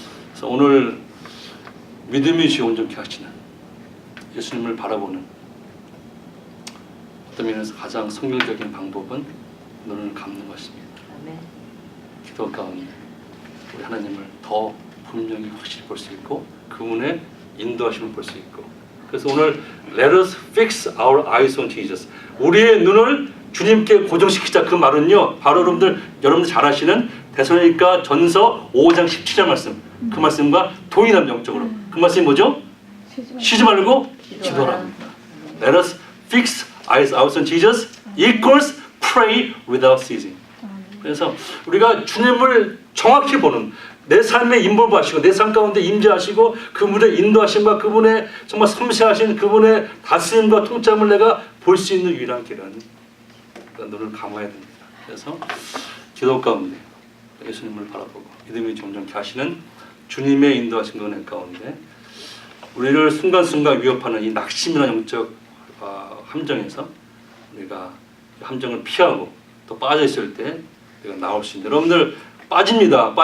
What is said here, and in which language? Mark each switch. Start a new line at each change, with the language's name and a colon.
Korean: 그래서 오늘 믿음의 주에 온전케 하시는 예수님을 바라보는 어떤 면에서 가장 성경적인 방법은 눈을 감는 것입니다. 기도 가운데 우리 하나님을 더 분명히 확실히 볼 수 있고, 그분의 인도하심을 볼 수 있고. 그래서 오늘
English: Let us fix our eyes on Jesus,
Korean: 우리의 눈을 주님께 고정시키자. 그 말은요, 바로 여러분들 잘 아시는 데살로니가 전서 5장 17절 말씀, 그 말씀과 동일한 영적으로. 그 말씀이 뭐죠? 쉬지 말고 기도하라.
English: Let us fix eyes out on Jesus equals pray without ceasing.
Korean: 그래서 우리가 주님을 정확히 보는 내 삶에 인볼브하시고 내 삶 가운데 임재하시고 그분의 인도하심과 그분의 정말 섬세하신 그분의 다스림과 통점을 내가 볼 수 있는 유일한 길은 눈을 감아야 됩니다. 그래서 기도 가운데 예수님을 바라보고 믿음이 점점 하시는 주님의 인도하신 은혜 가운데 우리를 순간순간 위협하는 이 낙심이라는 영적 함정에서 우리가 함정을 피하고 또 빠져 있을 때 우리가 나올 수 있는 여러분들 빠집니다.